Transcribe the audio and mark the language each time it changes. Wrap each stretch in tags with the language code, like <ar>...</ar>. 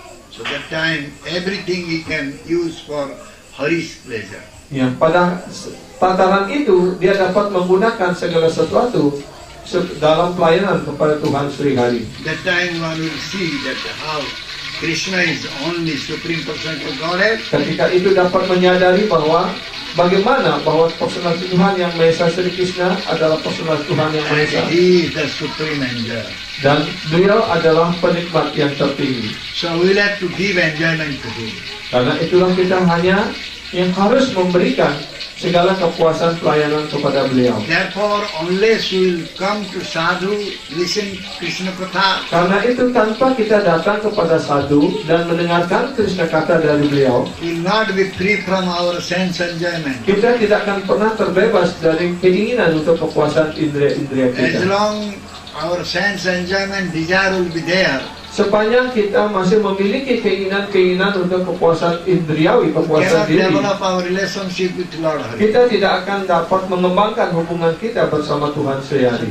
<en>So that time everything he can use for Hari's pleasure.</en> <id>Ya, pada tataran itu dia dapat menggunakan segala sesuatu dalam pelayanan kepada Tuhan Sri Hari.</id> <en>That time one will see that how Krishna is only Supreme Person of Godhead.</en> <id>Ketika itu dapat menyadari bahwa personal Tuhan yang Maha Esa Sri Krishna adalah personal Tuhan yang Maha Esa.</id> <en>He is the supreme enjoyer.</en> <id>Dan beliau adalah penikmat yang tertinggi.</id> <en>So we will have to give enjoyment to him.</en> <id>Karena itulah kita hanya yang harus memberikan segala kepuasan pelayanan kepada beliau.</id> <en>Therefore, unless we will come to sadhu, listen Krishna Katha,</en> <id>Karena itu tanpa kita datang kepada sadhu dan mendengarkan Krishna Katha dari beliau,</id> <en>we will not be free from our sense enjoyment.</en> <id>kita tidak akan pernah terbebas dari keinginan untuk kepuasan indera-indera</id> <en>As</en> <id>kita.</id> <en>long our sense enjoyment desire will be there,</en> <id>Sepanjang kita masih memiliki keinginan-keinginan untuk kepuasan indriawi,</id> <en>we</en> <id>kepuasan</id> <en>cannot</en> <id>diri,</id> <en>develop our relationship with Lord Hari.</en> <id>kita tidak akan dapat mengembangkan hubungan kita bersama Tuhan Sri Hari.</id>